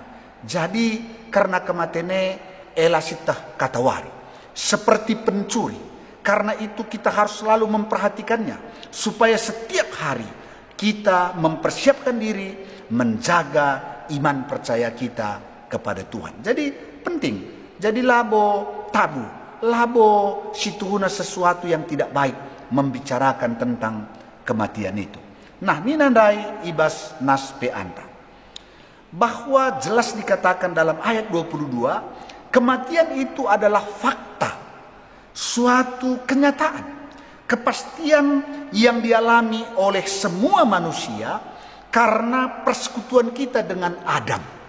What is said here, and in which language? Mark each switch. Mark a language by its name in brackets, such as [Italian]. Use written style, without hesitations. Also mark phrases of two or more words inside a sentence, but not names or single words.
[Indonesian] Jadi karena kematian [Batak Karo] elasitah katawari, [Indonesian] seperti pencuri. Karena itu kita harus selalu memperhatikannya, supaya setiap hari kita mempersiapkan diri menjaga iman percaya kita kepada Tuhan. Jadi penting. Jadi labo tabu, [Batak Karo] labo situhuna [Indonesian] sesuatu yang tidak baik membicarakan tentang kematian itu. [Batak Karo] Nah, ini nandai ibas nas peanta, [Indonesian] bahwa jelas dikatakan dalam ayat 22, kematian itu adalah fakta, suatu kenyataan, kepastian yang dialami oleh semua manusia karena persekutuan kita dengan Adam.